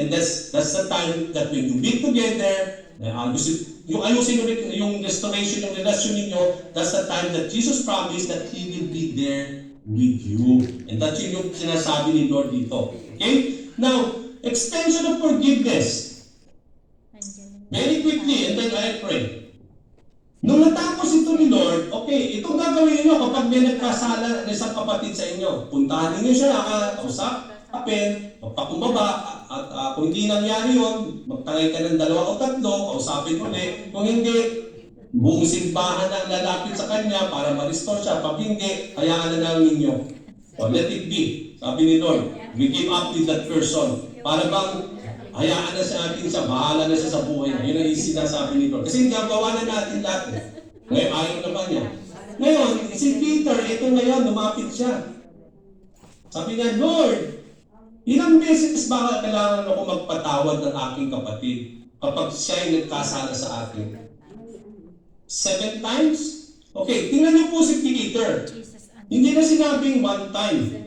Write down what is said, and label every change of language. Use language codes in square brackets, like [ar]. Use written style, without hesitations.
[en] And that's the time that when you meet together, [tl] yung ayusin yung restoration ng relasyon ninyo, [en] that's the time that Jesus promised that He will be there with you. And that's [tl] yung sinasabi ni Lord dito. [en] Okay? Now, extension of forgiveness. Very quickly, and then I pray. [tl] Nung natapos ito ni Lord, okay, itong gagawin niyo kapag may nagkasala na isang kapatid sa inyo. Puntahan niyo siya, kausapin, magpakumbaba, at kung hindi nangyari yun, magtangay ka ng 2 o 3, kausapin ulit. Kung hindi, buong simbahan ang lalapit sa kanya para ma-restore siya. Pag hindi, hayaan na lang ninyo. [en] So, let it be. [tl] Sabi ni [en] Lord, we give up with that person. [tl] Para bang hayaan na sa atin siya, bahala na siya sa buhay niya. Yun ang sinasabi ni Lord. Kasi gagawa na natin lahat. Ngayon, ayaw naman niya. Ngayon, si Peter, ito ngayon, lumapit siya. Sabi niya, Lord, ilang beses ba kailangan ako magpatawad ng aking kapatid kapag siya ay nagkasala sa akin? [en] 7 times? [tl] Okay, tingnan niyo po si Peter. Hindi na sinabing [en] one time.